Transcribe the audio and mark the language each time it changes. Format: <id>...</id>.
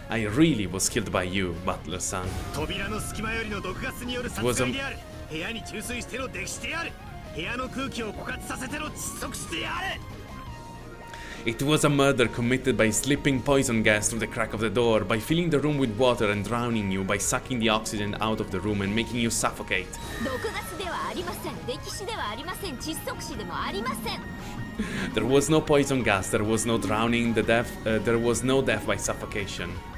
<en>I really was killed by you, Butler-san. It was a... It was a murder committed by slipping poison gas through the crack of the door, by filling the room with water and drowning you, by sucking the oxygen out of the room and making you suffocate.</en> <ja>毒ガスではありません。溺死ではありません。窒息死でもありません。</ja> <en>There was no poison gas, there was no drowning, there was no death by suffocation.</en>